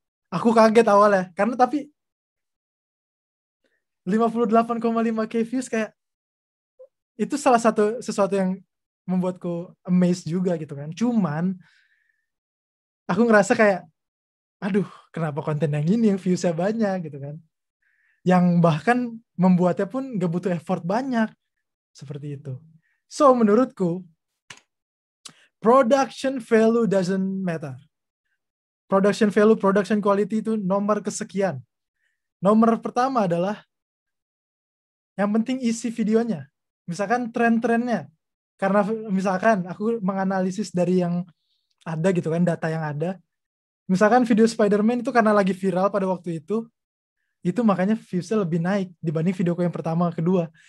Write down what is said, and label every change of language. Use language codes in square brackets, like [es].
[id] Aku kaget awalnya, karena tapi 58,5K views kayak itu salah satu sesuatu yang membuatku amazed juga gitu kan. Cuman aku ngerasa kayak, aduh, kenapa konten yang ini yang viewsnya banyak gitu kan. Yang bahkan membuatnya pun gak butuh effort banyak. Seperti itu. [en] So [id] menurutku, [en] production value doesn't matter. [id] Production value, production quality itu nomor kesekian. Nomor pertama adalah yang penting isi videonya. Misalkan tren-trennya. Karena misalkan aku menganalisis dari yang ada gitu kan, data yang ada. Misalkan video Spider-Man itu karena lagi viral pada waktu itu makanya viewsnya lebih naik dibanding videoku yang pertama, kedua.